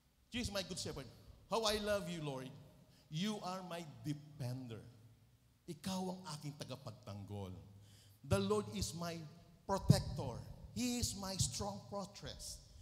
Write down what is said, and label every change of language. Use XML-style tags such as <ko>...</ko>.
<en>Jesus, my good shepherd, how I love you, Lord. You are my defender.</en> <tl>Ikaw ang aking tagapagtanggol.</tl> <en>The Lord is my protector. He is my strong fortress.</en>